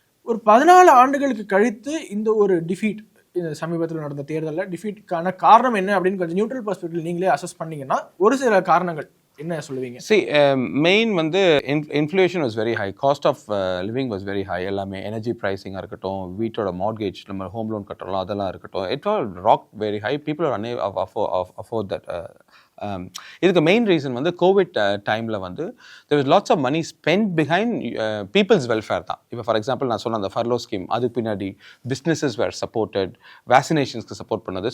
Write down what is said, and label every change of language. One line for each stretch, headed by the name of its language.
Tamil: ஒரு 14 ஆண்டுகளுக்கு கழித்து இந்த ஒரு டிஃபீட், இந்த சமீபத்தில் நடந்த தேர்தலில் டிஃபீட்டுக்கான காரணம் என்ன அப்படின்னு கொஞ்சம் நியூட்ரல் பர்ஸ்பெக்டிவ் நீங்களே அசஸ் பண்ணீங்கன்னா ஒரு சில காரணங்கள் என்ன சொல்லுவீங்க?
English: See, main வந்து inflation was very high, cost of living was very high.
Tamil: எல்லாமே எனர்ஜி ப்ரைஸிங்காக இருக்கட்டும், வீட்டோட மார்கேஜ் நம்ம ஹோம் லோன் கட்டலாம் அதெல்லாம் இருக்கட்டும்,
English: It all rock very high. People are unable to afford that.
Tamil: இதுக்கு மெயின் ரீசன் வந்து கோவிட் டைமில் வந்து
English: there was lots of money spent behind people's welfare தான்.
Tamil: இப்போ ஃபார் எக்ஸாம்பிள் நான் சொன்ன அந்த ஃபர்லோ ஸ்கீம், அதுக்கு பின்னாடி
English: businesses were supported,
Tamil: வேக்சினேஷன்ஸ்க்கு சப்போர்ட் பண்ணது.